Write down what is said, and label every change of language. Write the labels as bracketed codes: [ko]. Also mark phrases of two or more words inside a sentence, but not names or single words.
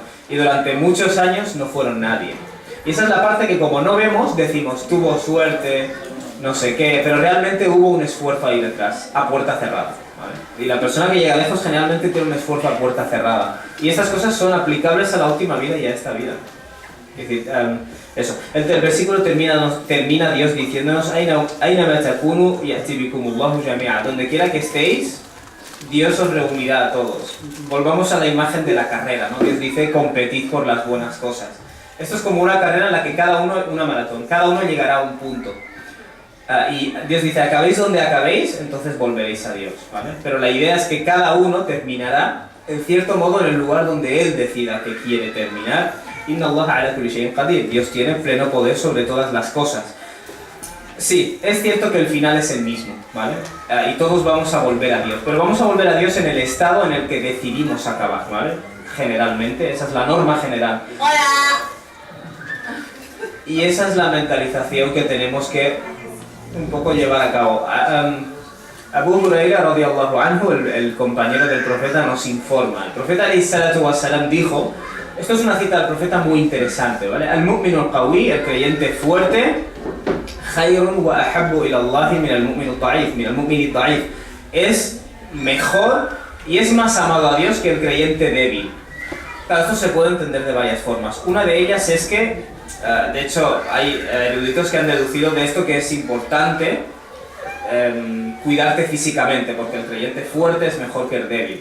[es] Y durante muchos años no fueron nadie. Y esa es la parte que como no vemos, decimos, tuvo suerte, no sé qué, pero realmente hubo un esfuerzo ahí detrás, a puerta cerrada, ¿vale? Y la persona que llega lejos generalmente tiene un esfuerzo a puerta cerrada. Y estas cosas son aplicables a la última vida y a esta vida. Es decir, eso. El versículo termina Dios diciéndonos, [ar] أينما تكونوا يأت بكم الله جميعا. [es] Donde quiera que estéis, Dios os reunirá a todos. Volvamos a la imagen de la carrera, ¿no? Dios dice, competid por las buenas cosas. Esto es como una carrera en la que cada uno, una maratón, cada uno llegará a un punto. Y Dios dice, acabéis donde acabéis, entonces volveréis a Dios, ¿vale? Pero la idea es que cada uno terminará, en cierto modo, en el lugar donde Él decida que quiere terminar. [ar] إن الله على كل شيء قدير. [es] Dios tiene pleno poder sobre todas las cosas. Sí, es cierto que el final es el mismo, ¿vale? Y todos vamos a volver a Dios, pero vamos a volver a Dios en el estado en el que decidimos acabar, ¿vale? Generalmente, esa es la norma general. Y esa es la mentalización que tenemos que un poco llevar a cabo. [ar] أبو هريرة رضي الله عنه, [es] el compañero del profeta, nos informa. El profeta [ar] عليه الصلاة والسلام [es] dijo, esto es una cita del profeta muy interesante, ¿vale? [ar] المؤمن القوي, [es] el creyente fuerte, [ar] خير وأحب إلى الله من المؤمن الضعيف من المؤمن الضعيف, [es] es mejor y es más amado a Dios que el creyente débil. Claro, esto se puede entender de varias formas. Una de ellas es que, de hecho, hay eruditos que han deducido de esto que es importante cuidarte físicamente, porque el creyente fuerte es mejor que el débil.